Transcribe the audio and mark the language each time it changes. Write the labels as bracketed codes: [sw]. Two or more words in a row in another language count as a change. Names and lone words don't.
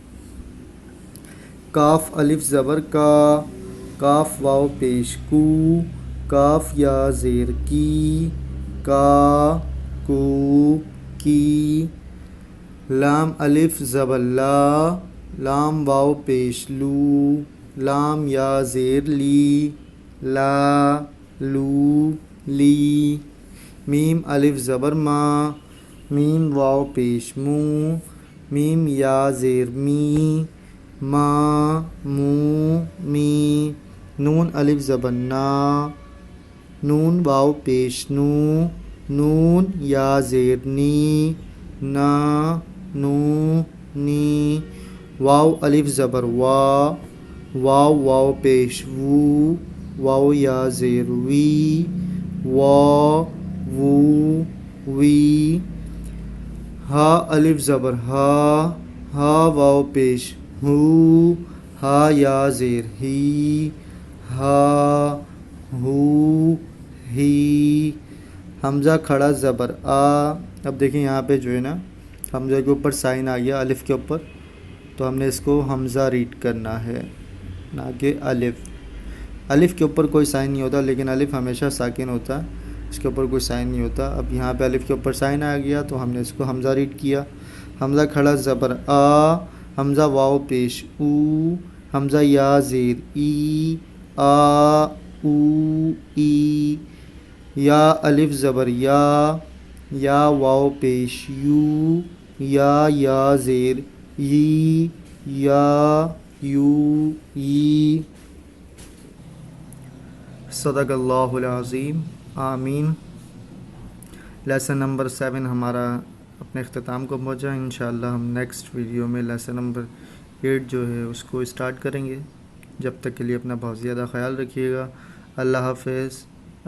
[ur] کاف الف زبر کا، کاف واو پیش، کو کاف یا زیر کی، کا کو کی. لام الف زبر لا، لام واو پیش، لو لام یا زیر لی، لا لو لی. میم الف زبر ما، میم واو پیش، مو میم یا زیر می، ما مو می. نون الف زبر نا، نون واو پیش، نو نون یا زیر نی، نا نو نی. واو الف زبر وا، واو واو پیش، وو واو یا زیر وی، وا وو وی. ہا الف زبر ہا، ہا واو پیش، ہو ہا یا زیر ہی، ہا ہو ہی. حمزہ کھڑا زبر آ. اب دیکھیں یہاں پہ جو ہے نا حمزہ کے اوپر سائن آ گیا الف کے اوپر، تو ہم نے اس کو حمزہ ریڈ کرنا ہے نہ کہ الف. الف کے اوپر کوئی سائن نہیں ہوتا، لیکن الف ہمیشہ ساکن ہوتا ہے، اس کے اوپر کوئی سائن نہیں ہوتا. اب یہاں پہ الف کے اوپر سائن آ گیا تو ہم نے اس کو حمزہ ریڈ کیا. حمزہ کھڑا زبر آ، حمزہ واو پیش، او حمزہ یا زیر ای، آ او ای. یا الف زبر یا، یا واو پیش، یو یا زیر ی، یا یو ی. [ar] صدق اللہ العظیم. آمین. [ur] لیسن نمبر 7 ہمارا اپنے اختتام کو پہنچا. انشاءاللہ ہم [en] next video [ur] میں لیسن نمبر 8 جو ہے اس کو اسٹارٹ کریں گے. جب تک کے لیے اپنا بہت زیادہ خیال رکھیے گا. اللہ حافظ.